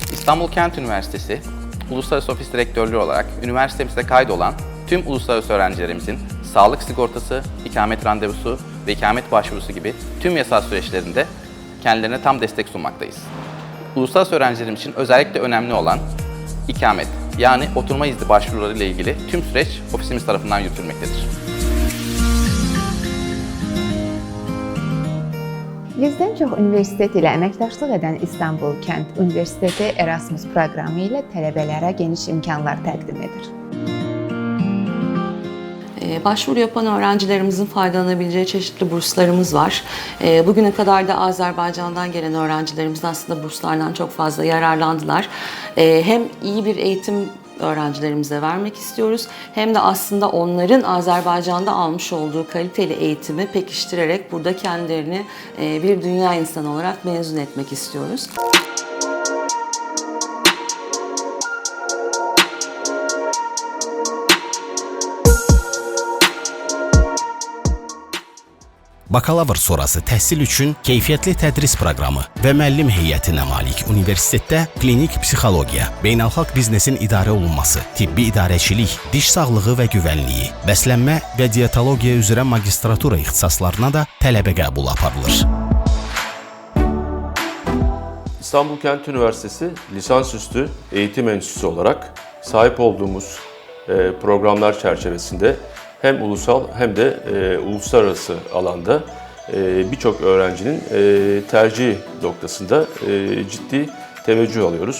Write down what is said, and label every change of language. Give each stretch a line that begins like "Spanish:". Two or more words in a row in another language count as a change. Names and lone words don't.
Turkish: İstanbul Kent Üniversitesi Uluslararası Ofis Direktörlüğü olarak üniversitemizde kaydolan tüm uluslararası öğrencilerimizin sağlık sigortası, ikamet randevusu ve ikamet başvurusu gibi tüm yasal süreçlerinde kendilerine tam destek sunmaktayız. Uluslararası öğrencilerimiz için özellikle önemli olan ikamet, yani oturma izni başvuruları ile ilgili tüm süreç ofisimiz tarafından yürütülmektedir.
Azerbaijani: Yüzdən çox universitet ilə əməkdaşlıq edən İstanbul Kent Üniversiteti Erasmus proqramı ilə tələbələrə geniş imkanlar təqdim edir.
Turkish: Başvuru yapan öğrencilerimizin faydalanabileceği çeşitli burslarımız var. Bugüne kadar da Azerbaycan'dan gelen öğrencilerimiz aslında burslardan çok fazla yararlandılar. Hem iyi bir eğitim öğrencilerimize vermek istiyoruz hem de aslında onların Azerbaycan'da almış olduğu kaliteli eğitimi pekiştirerek burada kendilerini bir dünya insanı olarak mezun etmek istiyoruz.
Azerbaijani: Bakalavr sonrası təhsil üçün keyfiyyətli tədris proqramı və müəllim heyətinə malik universitetdə klinik psixologiya, beynəlxalq biznesin idarə olunması, tibbi idarəçilik, diş sağlığı və güvənliyi, bəslənmə və diyetologiya üzrə magistratura ixtisaslarına da tələbə qəbulu aparılır.
Turkish: İstanbul Kent Üniversitesi lisansüstü eğitim enstitüsü olarak sahip olduğumuz programlar çerçevesinde hem ulusal hem de uluslararası alanda birçok öğrencinin tercih noktasında ciddi teveccüh alıyoruz.